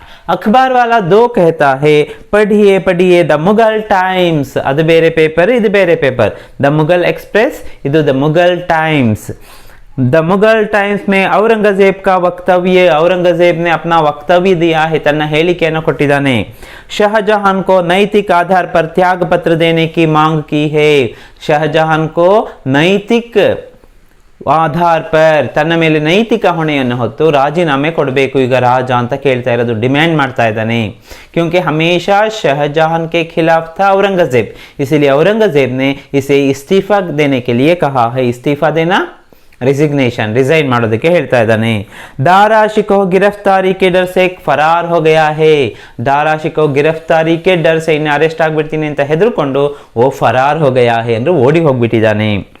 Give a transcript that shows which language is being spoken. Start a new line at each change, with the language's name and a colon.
Hindi: अखबार वाला 2 कहता है, पढ़िए पढ़िए द मुगल टाइम्स,
Kannada: ಅದು ಬೇರೆ ಪೇಪರ್ ಇದು ಬೇರೆ ಪೇಪರ್।
Hindi: द मुगल एक्सप्रेस
Kannada: ಇದು
Hindi: the Mughal times. The Mughal times में औरंगजेब का वक्तव्य, औरंगजेब ने अपना वक्तव्य दिया है,
Kannada: ತನ್ನ ಹೇಳಿಕೆಯನ್ನು ಕೊಟ್ಟಿದ್ದಾನೆ।
Hindi: शाहजहां को नैतिक आधार पर त्याग पत्र देने की मांग की है। शाहजहां को नैतिक
Kannada: ಆಧಾರ್ ಪರ್, ತನ್ನ ಮೇಲೆ ನೈತಿಕ ಹೊಣೆಯನ್ನು ಹೊತ್ತು ರಾಜೀನಾಮೆ ಕೊಡಬೇಕು ಈಗ ರಾಜ ಅಂತ ಕೇಳ್ತಾ ಇರೋದು, ಡಿಮ್ಯಾಂಡ್ ಮಾಡ್ತಾ ಇದ್ದಾನೆ।
Hindi: क्योंकि हमेशा शाहजहां के खिलाफ था औरंगजेब, इसलिए औरंगजेब ने इसे इस्तीफा देने के लिए कहा है। इस्तीफा देना, रिजिग्नेशन, रिजाइन
Kannada: ಮಾಡೋದಕ್ಕೆ ಹೇಳ್ತಾ ಇದ್ದಾನೆ।
Hindi: दारा शिको गिरफ्तारी के डर से फरार हो गया है। दारा शिको गिरफ्तारी के डर से,
Kannada: ಇನ್ನು ಅರೆಸ್ಟ್ ಆಗ್ಬಿಡ್ತೀನಿ ಅಂತ ಹೆದರ್ಕೊಂಡು
Hindi: वो फरार हो गया है
Kannada: ಅಂದ್ರೆ ಓಡಿ ಹೋಗ್ಬಿಟ್ಟಿದ್ದಾನೆ।